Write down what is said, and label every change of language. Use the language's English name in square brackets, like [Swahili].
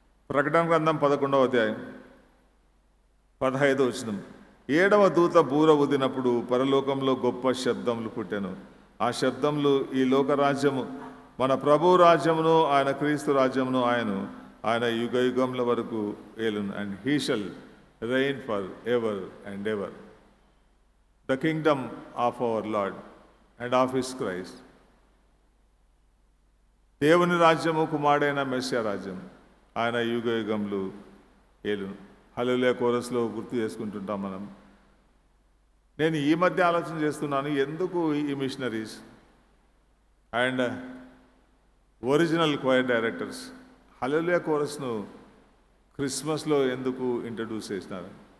[Telugu] ప్రకటన గ్రంథం 11వ అధ్యాయం 15వ వచనం. 7వ దూత బూర ఊదినప్పుడు పరలోకంలో గొప్ప శబ్దములు పుట్టెను. ఆ శబ్దములు, ఈ లోకరాజ్యము మన ప్రభు రాజ్యమును, ఆయన క్రీస్తు రాజ్యమును ఆయన యుగ యుగముల వరకు ఏలును. [English] And he shall reign for ever and ever. The kingdom of our Lord and of his Christ. [Telugu] దేవుని రాజ్యము, కుమారుడైన మెస్సియా రాజ్యం, ఆయన యుగ యుగములు ఏలును. హల్లెలూయా కోరస్లో గుర్తు చేసుకుంటుంటాం మనం. నేను ఈ మధ్య ఆలోచన చేస్తున్నాను, ఎందుకు ఈ [English] missionaries and original choir directors [Telugu] హల్లెలూయా కోరస్ను క్రిస్మస్లో ఎందుకు ఇంట్రడ్యూస్ చేసినారు?